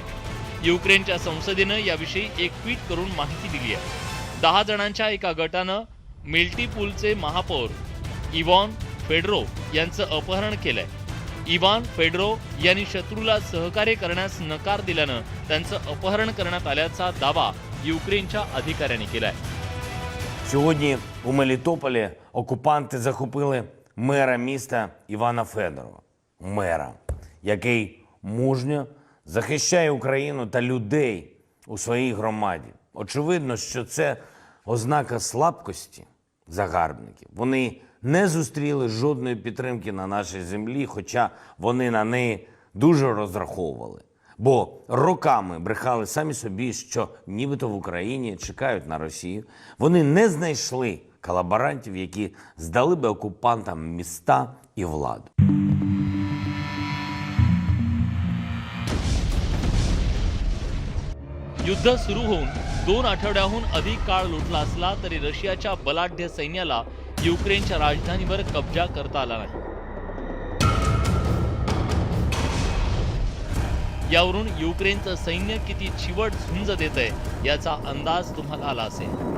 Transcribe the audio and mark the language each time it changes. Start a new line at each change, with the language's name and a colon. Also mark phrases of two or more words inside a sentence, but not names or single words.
Marathi: युक्रेनच्या संसदेनं याविषयी एक ट्विट करून माहिती दिली आहे. 10 जणांच्या एका गटानं मेल्टिपूलचे महापौर इव्हान फेडरो यांचं अपहरण केलंय. इव्हान फेडरो यांनी शत्रूला सहकार्य करण्यास नकार दिल्यानं त्यांचं अपहरण करण्यात आल्याचा दावा युक्रेनच्या अधिकाऱ्यांनी केलाय.
Ukrainian: Сьогодні у Мелітополі окупанти захопили мера міста Івана Федорова. Мера, який мужньо захищає Україну та людей у своїй громаді. Очевидно, що це ознака слабкості загарбників. Вони не зустріли жодної підтримки на нашій землі, хоча вони на неї дуже розраховували. Бо роками брехали самі собі, що нібито в Україні чекають на Росію. Вони не знайшли колаборантів, які здали би окупантам міста і владу.
Marathi: युद्ध सुरू होऊन 2 आठवड्याहून अधिक काळ लुटला असला तरी रशियाच्या बलाढ्य सैन्याला युक्रेनच्या राजधानीवर कब्जा करता आला नाही. यावरून युक्रेनचं सैन्य किती चिवट झुंज देतंय याचा अंदाज तुम्हाला आला असेल.